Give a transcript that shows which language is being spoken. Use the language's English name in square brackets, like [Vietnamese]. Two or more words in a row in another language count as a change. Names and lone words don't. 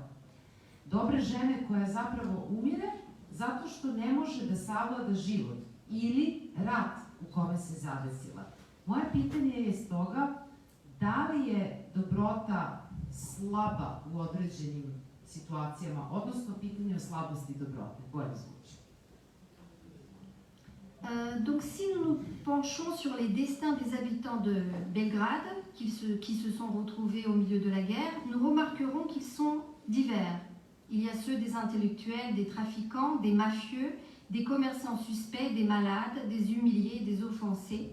[Serbian] Dobre žene koja zapravo umire zato što ne može da savlada život ili rat u kome se zadesila. Moje pitanje je stoga, da li je dobrota slaba u određenim situacijama, odnosno pitanje o slabosti dobrote? Bolje zvuči. [French] Donc si nous nous penchons sur les destins des habitants de Belgrade, qui se sont retrouvés au milieu de la guerre, nous remarquerons qu'ils sont divers. Il y a ceux des intellectuels, des trafiquants, des mafieux, des commerçants suspects, des malades, des humiliés, des offensés.